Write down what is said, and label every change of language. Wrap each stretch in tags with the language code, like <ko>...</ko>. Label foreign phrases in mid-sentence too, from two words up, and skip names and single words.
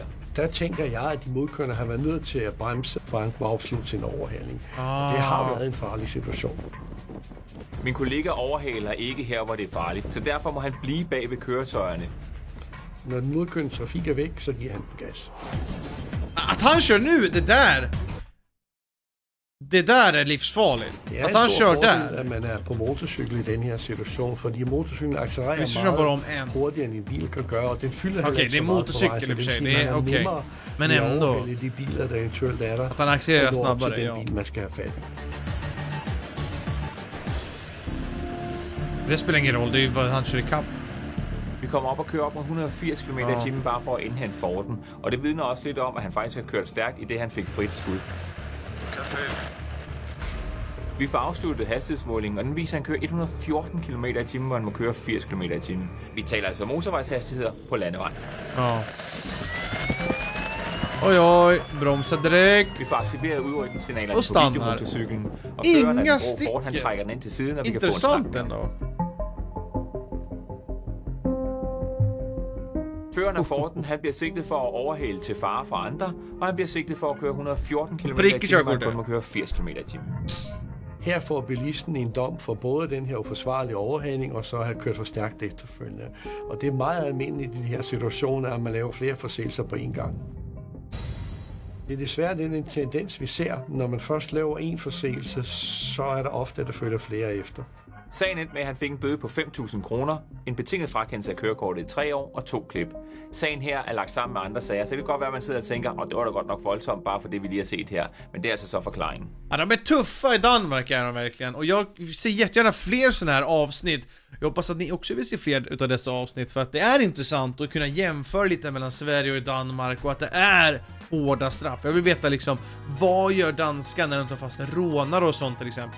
<da>Der tænker jeg, at de modkørende har været nødt til at bremse, for han kunne afslutte sin overhaling. Det har været en farlig situation. Min kollega overhaler ikke her, hvor det er farligt, så derfor må han blive bag ved køretøjerne. Når den modkørende trafik er væk, så giver han gas.</da> <sv>Att han kör nu, det där är livsfarligt. Det att han kör där.</sv> <da>At man er på motorcykel i den her situation, fordi motorcyklen accelererer meget hurtigere end en bil kan gøre, og den fylder heller ikke så meget på vej.</da> <sv>Okej, det är motorcykel i och för sig, det är okej. Men ändå.</sv> <da>De biler, der eventuelt er der.</da> <sv>Att han accelererar snabbare,</sv> <da>ja. Bil, man skal have fat i.</da> <sv>Det spelar ingen roll, det är ju vad han kör i kapp.</sv> <da>Vi kommer op og kører op med 180 km i timen bare for at indhente Forden. Og det vidner også lidt om, at han faktisk har kørt stærkt i det, han fik frit skud. Vi får afsluttet hastighedsmålingen, og den viser, at han kører 114 km i timen, hvor han må køre 80 km i timen. Vi taler altså motorvejshastigheder på landevej.</da> <sv>Oj, bromsa direkt.</sv> <da>Vi får aktiveret udrykningssignalerne på videomotorcyklen. Og</da> <sv>Inga sticker.</sv> <da>Ford, han trækker den ind til siden, og vi</da> <sv>Intressant</sv> <da>kan få en</da> <sv>ändå.</sv> <da>Chaufføren af Forden, han bliver sigtet for at overhale til fare for andre, og han bliver sigtet for at køre 114 km/t, og han kun må køre 80 km/t. Her får bilisten en dom for både den her uforsvarlige overhaling, og så at have kørt for stærkt efterfølgende. Og det er meget almindeligt i de her situationer, at man laver flere forseelser på én gang. Det er desværre den tendens, vi ser. Når man først laver en forseelse, så er der ofte, at der følger flere efter. Sagen endte med, at han fik en bøde på 5.000 kroner, en betinget frakendelse af kørekortet i 3 år og 2 klip. Sagen her er lagt sammen med andre sager, så det kan godt være, at man sidder og tænker, det var da godt nok voldsomt, bare for det, vi lige har set her. Men det er altså så forklaringen.</da> <sv>Ja, de är tuffa i Danmark, är de verkligen. Och jag ser jättegärna fler sådana här avsnitt. Jag hoppas att ni också vill se fler utav dessa avsnitt, för att det är intressant att kunna jämföra lite mellan Sverige och Danmark, och att det är hårda straff. Jag vill veta liksom, vad gör danskan när de tar fast en rånare och sånt till exempel.</sv>